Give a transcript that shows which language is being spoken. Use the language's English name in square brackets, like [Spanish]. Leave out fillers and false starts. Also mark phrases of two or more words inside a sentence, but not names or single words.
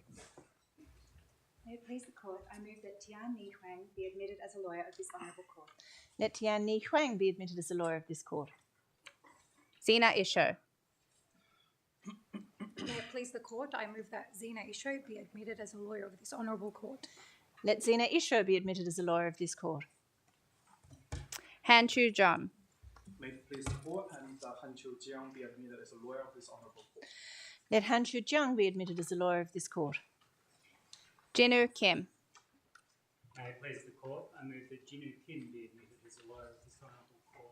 [English] May it please the court, I move that Tian Ni Huang be admitted as a lawyer of this honourable court. Let Tian Ni Huang be admitted as a lawyer of this court. Zena Isho. May it please the court, I move that Zena Isho be admitted as a lawyer of this honourable court. Let Zena Isho be admitted as a lawyer of this court. Han Chu John. May it please the court, I move that Han Chiu Jiang be admitted as a lawyer of this honourable court. Let Han Chu Jiang be admitted as a lawyer of this court. Jinu Kim. May it please the court, I move that Jinu Kim be admitted as a lawyer of this honourable court.